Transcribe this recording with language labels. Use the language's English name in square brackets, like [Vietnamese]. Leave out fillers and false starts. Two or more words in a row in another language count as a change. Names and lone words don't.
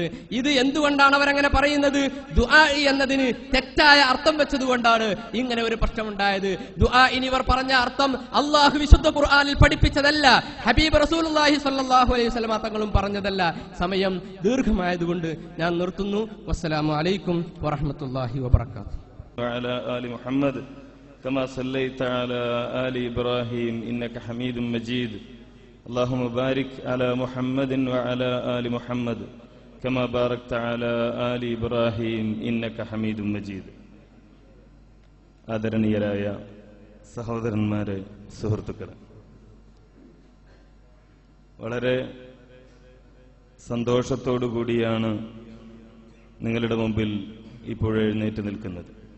[Malayalam] ഇത് എന്തുകൊണ്ടാണ് അവരങ്ങനെ പറയുന്നത്? ദുആ എന്നതിന് തെറ്റായ അർത്ഥം വെച്ചതുകൊണ്ടാണ് ഇങ്ങനെ ഒരു പ്രശ്നമുണ്ടായത്. ദുആ ഇനിവർ പറഞ്ഞ അർത്ഥം അള്ളാഹു വിശുദ്ധ ഖുർആനിൽ പഠിപ്പിച്ചതല്ല, ഹബീബ് [Arabic] رسول الله صلى الله عليه وسلم [Malayalam] തങ്ങളും പറഞ്ഞതല്ല. സമയം ദീർഘമായതുകൊണ്ട് ഞാൻ നിർത്തുന്നു. [Arabic] والسلام عليكم ورحمة الله وبركاته. وعلى آل محمد كما صليت على آل إبراهيم إنك حميد مجيد اللهم بارك على محمد وعلى آل محمد كما باركت على آل إبراهيم إنك حميد مجيد. [Malayalam] ആദരണീയരായ സഹോദരന്മാരെ, സുഹൃത്തുക്കളെ, വളരെ സന്തോഷത്തോടു കൂടിയാണ് നിങ്ങളുടെ മുമ്പിൽ ഇപ്പോൾ എഴുന്നേറ്റ് നിൽക്കുന്നത്.